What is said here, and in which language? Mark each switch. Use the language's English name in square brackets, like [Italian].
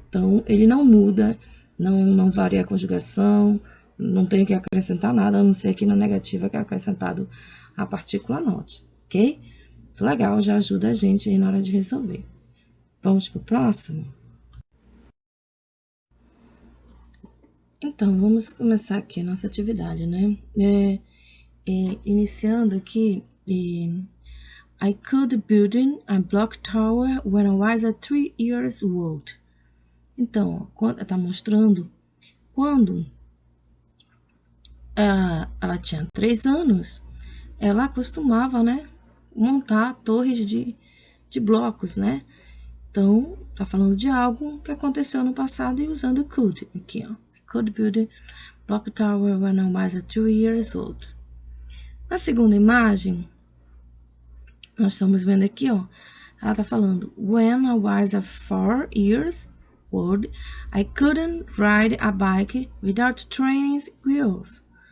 [Portuguese] Então, ele não muda, não varia a conjugação, não tem que acrescentar nada, a não ser aqui na negativa que é acrescentado a partícula not, ok? Muito legal, já ajuda a gente aí na hora de resolver. Vamos pro próximo? Então, vamos começar aqui a nossa atividade, né? Iniciando aqui, [English] I could build a block tower when I was 3 years old. [Portuguese] Então, está mostrando quando ela tinha 3 anos, ela costumava, né, montar torres de blocos, né? Então, tá falando de algo que aconteceu no passado e usando could aqui, ó. [English] I could build a block tower when I was 2 years old. [Portuguese] Na segunda imagem, nós estamos vendo aqui, ó, ela tá falando [English] when I was 4 years word. I couldn't ride a bike without training wheels.